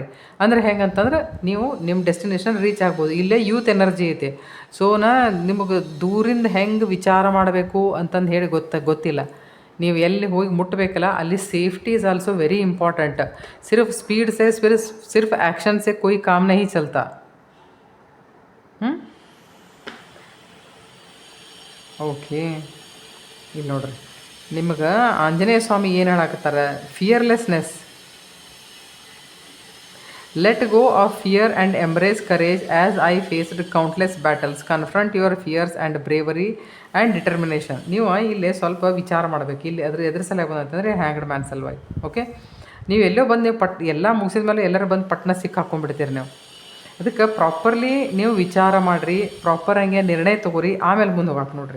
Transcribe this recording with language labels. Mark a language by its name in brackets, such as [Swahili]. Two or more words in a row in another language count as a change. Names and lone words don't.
[Kannada] ಅಂದರೆ ಹೆಂಗಂತಂದ್ರೆ ನೀವು ನಿಮ್ಮ [English] destination reach [Kannada] ಆಗ್ಬೋದು. ಇಲ್ಲೇ [English] youth energy [Kannada] ಐತಿ. ಸೊ ನಿಮಗೆ ದೂರಿಂದ ಹೆಂಗೆ ವಿಚಾರ ಮಾಡಬೇಕು ಅಂತಂದು ಹೇಳಿ ಗೊತ್ತಿಲ್ಲ. ನೀವು ಎಲ್ಲಿ ಹೋಗಿ ಮುಟ್ಟಬೇಕಲ್ಲ, ಅಲ್ಲಿ [English] safety is also very important. [Hindi] सिर्फ स्पीड से सिर्फ ऐक्शन से कोई काम नहीं चलता. [Kannada] ಓಕೆ, ಇಲ್ಲಿ ನೋಡ್ರಿ, ನಿಮ್ಗೆ ಆಂಜನೇಯ ಸ್ವಾಮಿ ಏನು ಹೇಳಾಕತ್ತಾರೆ, ಫಿಯರ್ಲೆಸ್ನೆಸ್. [English] let go of fear and embrace courage as I faced countless battles, confront your fears and bravery and determination. [Kannada] ನೀವು ಇಲ್ಲೇ ಸ್ವಲ್ಪ ವಿಚಾರ ಮಾಡಬೇಕು. ಇಲ್ಲಿ ಎದ್ರ ಸಲುವಾಗಿ ಬಂದಂತಂದರೆ ಹ್ಯಾಂಗ್ಡ್ ಮ್ಯಾನ್ ಸಲುವಾಗಿ. ಓಕೆ, ನೀವು ಎಲ್ಲೋ ಬಂದು ನೀವು ಎಲ್ಲ ಮುಗಿಸಿದ ಮೇಲೆ ಎಲ್ಲರೂ ಬಂದು ಪಟ್ನ ಸಿಕ್ಕಾಕೊಂಡ್ಬಿಡ್ತೀರಿ ನೀವು. ಅದಕ್ಕೆ ಪ್ರಾಪರ್ಲಿ ನೀವು ವಿಚಾರ ಮಾಡಿರಿ, ಪ್ರಾಪರ್ ಹಂಗೆ ನಿರ್ಣಯ ತೊಗೋರಿ, ಆಮೇಲೆ ಮುಂದೆ ಹೋಗಕ್ಕೆ ನೋಡಿರಿ.